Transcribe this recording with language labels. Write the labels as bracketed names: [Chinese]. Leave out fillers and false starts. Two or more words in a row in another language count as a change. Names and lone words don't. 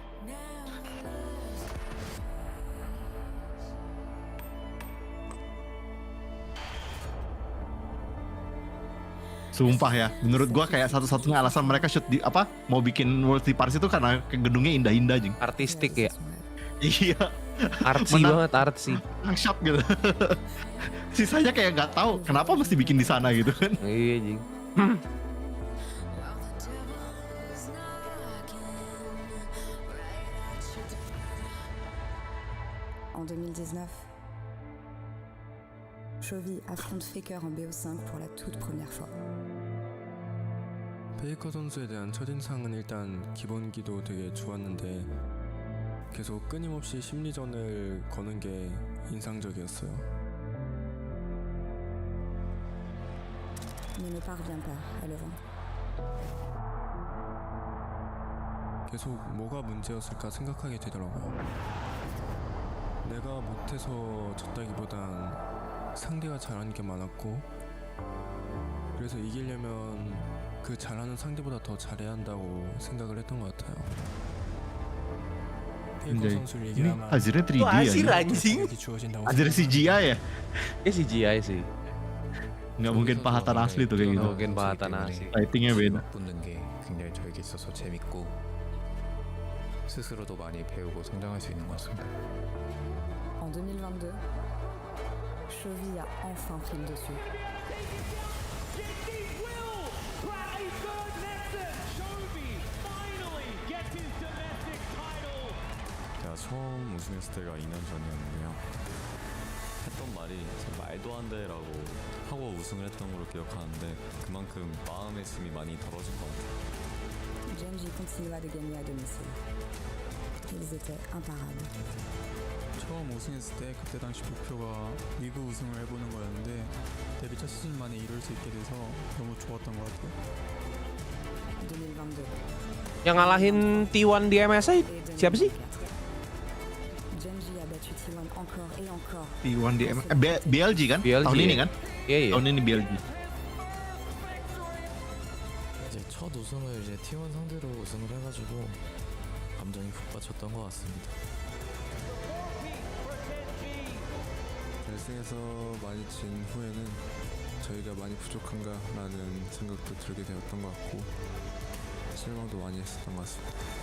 [Indonesian] Sumpah ya, menurut gua kayak satu-satunya alasan mereka shoot di apa mau bikin World di Paris itu karena gedungnya indah-indah jing. Artistik ya. Iya. Artsy banget, artsy. Shot gitu. Sisanya kayak nggak tahu kenapa mesti bikin di sana gitu kan. Iya jing. [French] En 2019, Chovy affronte Faker en BO5 pour la toute première fois. [Korean] 페이커 선수에 대한 첫인상은 일단 기본기도 되게 좋았는데 계속 끊임없이 심리전을 거는 게 인상적이었어요. [French] Mais ne parvient pas à le vaincre. [Korean] 계속 뭐가 문제였을까 생각하게 되더라고요. 내가 못해서 졌다기보단 상대가 잘하는 게 많았고 그래서 이기려면 그 잘하는 상대보다 더 잘해야 한다고 생각을 했던 것 같아요. [Indonesian] Ini hasilnya 3D ya? Hasilnya CGI ya? CGI sih. Nggak mungkin pahatan asli tuh kayak gitu. Nggak mungkin pahatan asli. Lightingnya beda. [Korean] 붙는 게 굉장히 저에게 있어서 재밌고 스스로도 많이 배우고 성장할 수 있는 것 같습니다. [French] En 2022, Chovy a enfin pris le dessus. [Korean] 제가 처음 우승했을 때가 2년 전이었는데요. 했던 말이 말도 안 돼라고 하고 우승을 했던 걸로 기억하는데 그만큼 마음의 짐이 많이 덜어진 것 같아요. [French] Genji continua de gagner à domicile. Ils étaient imparables. [Korean] 처음 우승했을 때 그때 당시 목표가 리그 우승을 해보는 거였는데 데뷔 첫 시즌 만에 이룰 수 있게 돼서 너무 좋았던 것 같아요. 2022. [Indonesian] Yang ngalahin T1 di MSI siapa sih? [French] Genji a battu T1 encore et encore. [Indonesian] T1 di BLG kan? BLG, tahun ini kan? Iya iya. Tahun ini BLG. [Korean] 이제 첫 우승을 이제 T1 상대로 우승을 해가지고 감정이 북받쳤던 것 같습니다. 결승에서 많이 진 후에는 저희가 많이 부족한가라는 생각도 들게 되었던 것 같고 실망도 많이 했었던 것 같습니다.